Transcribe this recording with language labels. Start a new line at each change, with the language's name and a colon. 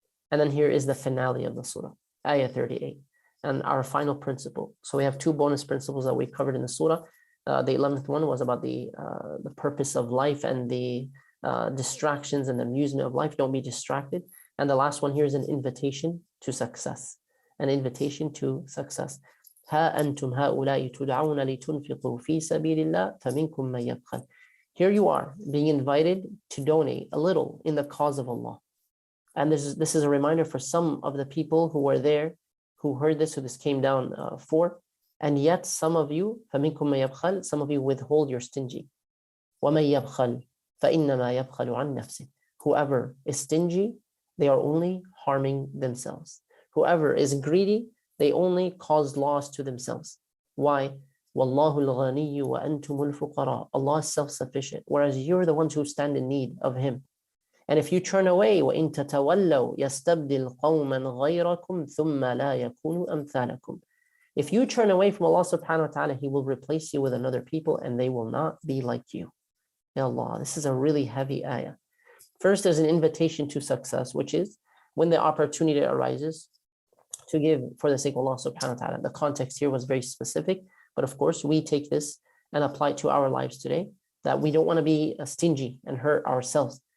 English: And then here is the finale of the surah, ayah 38, and our final principle. So we have two bonus principles that we covered in the surah. The 11th one was about the purpose of life and the distractions and amusement of life. Don't be distracted. And the last one here is an invitation to success. An invitation to success.
Arabic: ها أنتم هؤلاء تدعون لتنفقوا في سبيل الله فمنكم من يبخل.
English: Here you are being invited to donate a little in the cause of Allah. And this is a reminder for some of the people who were there, who heard this, who this came down for. And yet some of you,
Arabic: فمنكم من يبخل,
English: some of you withhold your stingy.
Arabic: ومن يبخل فإنما يبخل عن نفسه.
English: Whoever is stingy, they are only harming themselves. Whoever is greedy, they only cause loss to themselves. Why?
Arabic: وَاللَّهُ الْغَنِيُّ وَأَنْتُمُ الْفُقَرَاءُ.
English: Allah is self-sufficient, whereas you're the ones who stand in need of Him. And if you turn away,
Arabic: وَإِن تَتَوَلَّوْا يَسْتَبْدِلْ قَوْمًا غَيْرَكُمْ ثُمَّ لَا يَكُونُوا أَمْثَالَكُمْ.
English: If you turn away from Allah subhanahu wa ta'ala, He will replace you with another people and they will not be like you. Ya Allah, this is a really heavy ayah. First, there's an invitation to success, which is when the opportunity arises to give for the sake of Allah subhanahu wa ta'ala. The context here was very specific, but of course we take this and apply it to our lives today, that we don't want to be stingy and hurt ourselves.